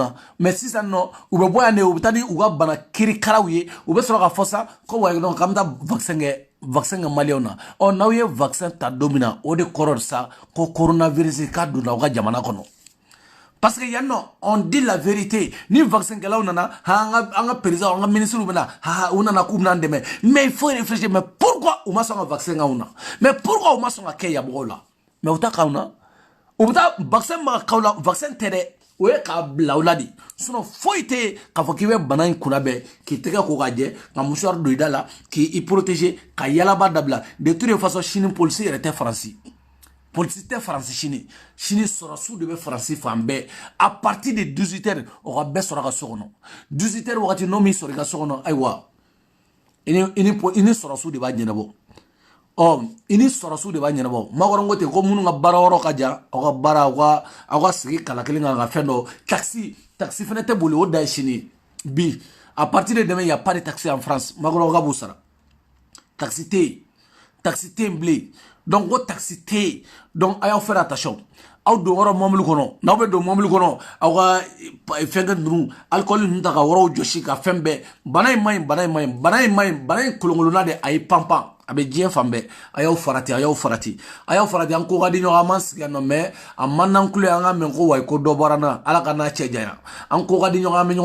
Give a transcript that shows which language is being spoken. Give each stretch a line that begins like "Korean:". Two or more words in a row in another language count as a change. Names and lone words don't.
Bambara: na mais sisan nɔ u bɛ bɔ yan de u bɛ taa ni u ka bana kirikaraw ye u bɛ sɔrɔ ka fɔ sa ko wa donc k'an bɛ taa vaccin kɛ maliyɛnw na n'aw ye vaccin ta don min na o de kɔrɔ sa ko coronavirus k'a donna aw ka jamana kɔnɔ
French: parce que
Bambara: yan nɔ
French: on dit la vérité
Bambara: ni vaccin kɛlaw nana an ka président an ka ministre bɛ na u nana k'u bɛna an dɛmɛ
French: mais il faut réfléchir mais pourquoi
Bambara: u ma sɔn ka vaccin k'anw na
French: mais pourquoi
Bambara: u ma sɔn ka kɛ yan mɔgɔw la mais u ta k'anw na u bɛ taa vaccin ma k'aw la vaccin tɛ dɛ o ye k'a bila aw la de sinon foyi tɛ yen k'a fɔ k'i bɛ bana in kunna bɛɛ k'i tɛgɛ ko ka jɛ ka mouchoir don i da la k'i protéger ka yalaba dabila
French: de toute façon
Bambara: sini polisi yɛrɛ tɛ faransi polisi tɛ faransi sini sɔrɔsiw de bɛ faransi fan bɛɛ
French: à partir de 18h
Bambara: o ka bɛɛ sɔrɔ ka so kɔnɔ 18h wagati n'o min sɔrɔ i ka so kɔnɔ ayiwa i ni sɔrɔsiw de b'a ɲɛnabɔ i ni sɔrɔsiw de b'a ɲɛnabɔ makɔrɔ ko ten ko minnu ka baara yɔrɔ ka jan aw ka baara aw ka sigi kala kelen kan ka fɛn dɔ taxi fana tɛ boli o da ye sini bi
French: à partir de demain il y a pas de taxi en France
Bambara: makɔrɔ ka b'u sara taxi tɛ yen bilen donc ko taxi tɛ yen donc a y'aw
French: faire attention
Bambara: aw don yɔrɔ mɔbili kɔnɔ n'aw bɛ don mɔbili kɔnɔ aw ka fɛnkɛ ninnu alcool ninnu ta ka yɔrɔw jɔsi ka fɛn bɛɛ bana in maɲi kolonkolonna de a ye panpan a bɛ diɲɛ fan bɛɛ a y'aw farati an ko ka di ɲɔgɔn an m'an sigi yan nɔ mais a man d'an kulo an ka mɛn ko wayi ko dɔ bɔra n na ala ka n'a cɛ janya an ko ka di ɲɔgɔn an bɛ